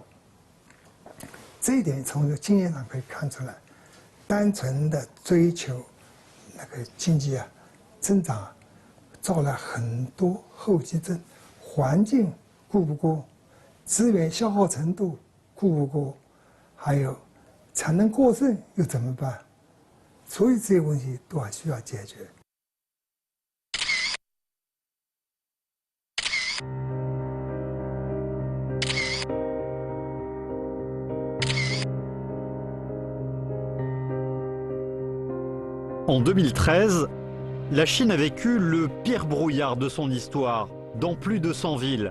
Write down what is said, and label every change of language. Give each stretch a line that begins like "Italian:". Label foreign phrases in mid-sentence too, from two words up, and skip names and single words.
Chinese: 这一点从这个经验上可以看出来，单纯的追求那个经济增长招来很多后遗症，环境顾不过，资源消耗程度顾不过，还有产能过剩又怎么办？所以这些问题都还需要解决。
French: En 2013, la Chine a vécu le pire brouillard de son histoire, dans plus de 100 villes.